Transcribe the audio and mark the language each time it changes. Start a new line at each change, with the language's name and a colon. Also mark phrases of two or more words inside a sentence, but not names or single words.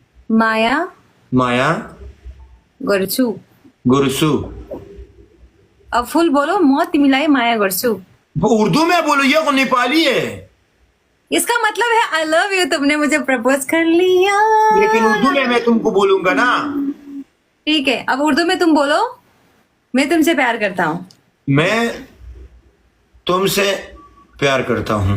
Nepali: माया माया गर्छु। गुरसु।
Hindi: अब फुल बोलो,
Nepali: म तिमीलाई माया गर्छु।
Hindi: वो उर्दू में बोलो, ये को नेपाली है। इसका मतलब है
English: I love you,
Hindi: तुमने मुझे प्रपोज कर लिया। लेकिन उर्दू में मैं तुमको बोलूंगा ना। ठीक है, अब उर्दू में तुम बोलो, मैं तुमसे प्यार करता हूँ। मैं तुमसे प्यार करता हूँ।